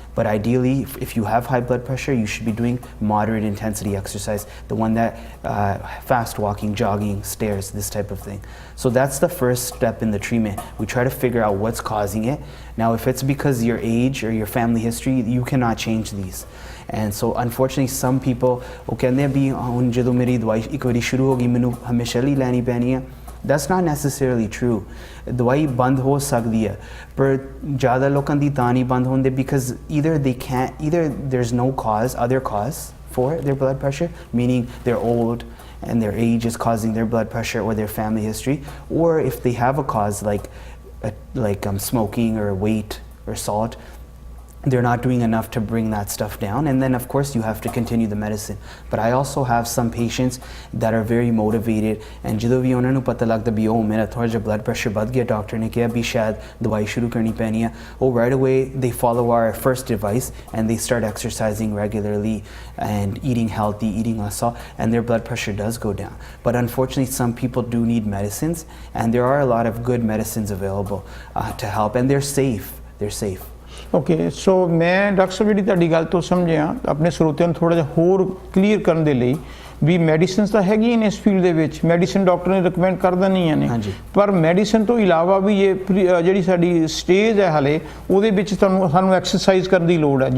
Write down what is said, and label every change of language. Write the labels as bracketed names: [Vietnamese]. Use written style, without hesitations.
[English] But ideally, if you have high blood pressure, you should be doing moderate intensity exercise, the one that fast walking, jogging, stairs, this type of thing. So that's the first step in the treatment. We try to figure out what's causing it. Now, if it's because your age or your family history, you cannot change these. And so unfortunately, some people [Punjabi] ਉਹ ਕਹਿੰਦੇ ਵੀ ਹੁਣ ਜਦੋਂ ਮੇਰੀ ਦਵਾਈ ਇੱਕ ਵਾਰੀ ਸ਼ੁਰੂ ਹੋ ਗਈ ਮੈਨੂੰ ਹਮੇਸ਼ਾ ਲਈ ਲੈਣੀ ਪੈਣੀ ਹੈ. [English] That's not necessarily true. [Punjabi] ਦਵਾਈ ਬੰਦ ਹੋ ਸਕਦੀ ਹੈ, ਪਰ ਜ਼ਿਆਦਾ ਲੋਕਾਂ ਦੀ ਤਾਂ ਨਹੀਂ ਬੰਦ ਹੁੰਦੇ [English] because either there's no other cause for their blood pressure, meaning they're old and their age is causing their blood pressure or their family history, or if they have a cause like smoking or weight or salt, they're not doing enough to bring that stuff down, and then of course you have to continue the medicine. But I also have some patients that are very motivated, and [Punjabi] ਜਦੋਂ ਵੀ ਉਹਨਾਂ ਨੂੰ ਪਤਾ ਲੱਗਦਾ ਵੀ ਉਹ ਮੇਰਾ ਥੋੜਾ ਜਿਹਾ blood pressure ਵੱਧ ਗਿਆ, ਡਾਕਟਰ ਨੇ ਕਿਹਾ ਵੀ ਸ਼ਾਇਦ ਦਵਾਈ ਸ਼ੁਰੂ ਕਰਨੀ ਪੈਣੀ ਹੈ, [English] right away they follow our first advice and they start exercising regularly and eating healthy, eating less salt, and their blood pressure does go down. But unfortunately, some people do need medicines, and there are a lot of good medicines available to help, and they're safe. [Punjabi] Okay, ਸੋ ਮੈਂ doctor ਸਾਹਿਬ ਜਿਹੜੀ ਤੁਹਾਡੀ ਗੱਲ ਤੋਂ ਸਮਝਿਆ, ਆਪਣੇ ਸਰੋਤਿਆਂ ਨੂੰ ਥੋੜ੍ਹਾ ਜਿਹਾ ਹੋਰ ਕਲੀਅਰ ਕਰਨ ਦੇ ਲਈ ਵੀ ਮੈਡੀਸਿਨਸ ਤਾਂ ਹੈਗੀਆਂ ਨੇ ਇਸ ਫੀਲਡ ਦੇ ਵਿੱਚ, ਮੈਡੀਸਿਨ ਡਾਕਟਰ ਨੇ ਰਿਕਮੈਂਡ ਕਰ ਦਿੰਦੀਆਂ ਨੇ, ਪਰ ਮੈਡੀਸਿਨ ਤੋਂ ਇਲਾਵਾ ਵੀ ਇਹ ਜਿਹੜੀ ਸਾਡੀ ਸਟੇਜ ਹੈ ਹਾਲੇ ਉਹਦੇ ਵਿੱਚ ਸਾਨੂੰ ਐਕਸਰਸਾਈਜ਼ ਕਰਨ ਦੀ ਲੋੜ ਹੈ.